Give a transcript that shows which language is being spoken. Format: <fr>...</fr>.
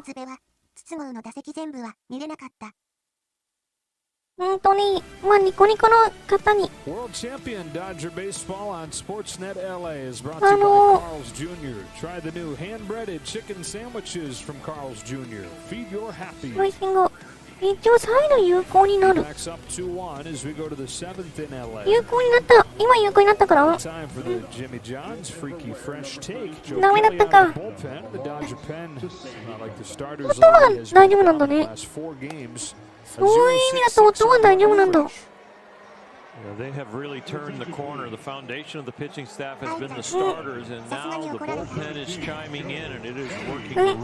<ja>つべは、筒香の打席全部は見れなかった。ニコニコの方に。</ja> <en>World Champion Dodger Baseball on Sportsnet LA is brought to you by Carl's Jr. Try the new hand-breaded chicken sandwiches from Carl's Jr. Feed your happy.</en> <ja>配信が一応再度有効になる。</ja> <en>Backs up 2-1 as we go to the 7th in LA.</en> <ja>有効になった。今有効になったから。</ja> <en>Time for the Jimmy John's freaky fresh take.</en> <ja>ダメだったか。</ja> <en>Bullpen, the Dodger pen, not like the starters.</en> <ja>音は大丈夫なんだね。そういう意味だと音は大丈夫なんだ。</ja> <en>They have really turned the corner. The foundation of the pitching staff has been the starters, and now the bullpen is chiming in, and it is working really well.</en>